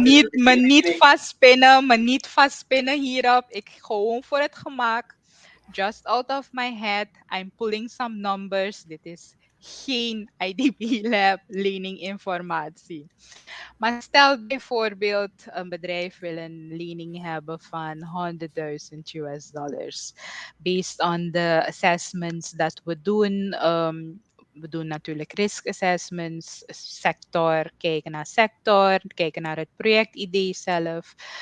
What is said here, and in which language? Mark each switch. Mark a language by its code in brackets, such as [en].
[nl] Me niet vastpinnen hierop. Ik gewoon voor het gemak. [en] Just out of my head, I'm pulling some numbers. [nl] Dit is geen IDB Lab leninginformatie. Maar stel bijvoorbeeld een bedrijf wil een lening hebben van $100,000. [en] Based on the assessments [nl] dat we doen. We doen natuurlijk risk assessments, kijken naar sector, kijken naar het projectidee zelf.